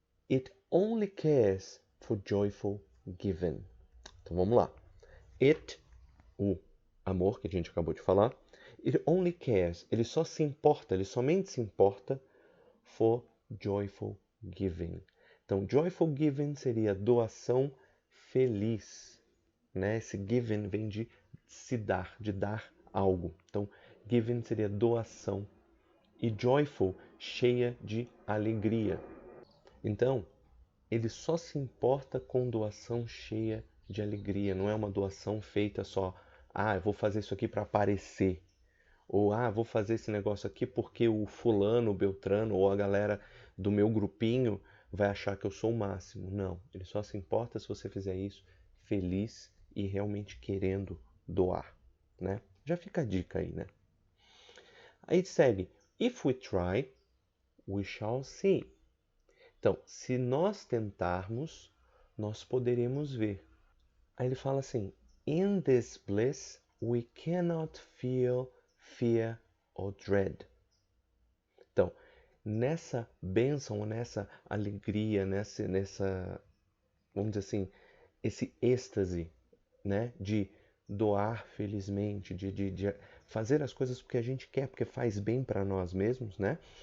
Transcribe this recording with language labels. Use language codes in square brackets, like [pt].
[en] It only cares for joyful giving. [pt] Então vamos lá. It, o amor que a gente acabou de falar, [en] it only cares, [pt] ele só se importa, ele somente se importa [en] for joyful giving. [pt] Então, [en] joyful giving [pt] seria doação feliz, né? Esse giving vem de se dar, de dar algo. Então, giving seria doação e joyful, cheia de alegria. Então, ele só se importa com doação cheia de alegria, não é uma doação feita só, eu vou fazer isso aqui para aparecer, ou vou fazer esse negócio aqui porque o fulano, o beltrano, ou a galera do meu grupinho vai achar que eu sou o máximo. Não, ele só se importa se você fizer isso feliz e realmente querendo doar, né? Já fica a dica aí, né? Aí segue, [en] if we try, we shall see. [pt] Então, se nós tentarmos, nós poderemos ver. Aí ele fala assim, [en] in this bliss we cannot feel fear or dread. [pt] Então, nessa bênção, nessa alegria, nessa, vamos dizer assim, esse êxtase, né, de doar felizmente, de fazer as coisas porque a gente quer, porque faz bem para nós mesmos, né?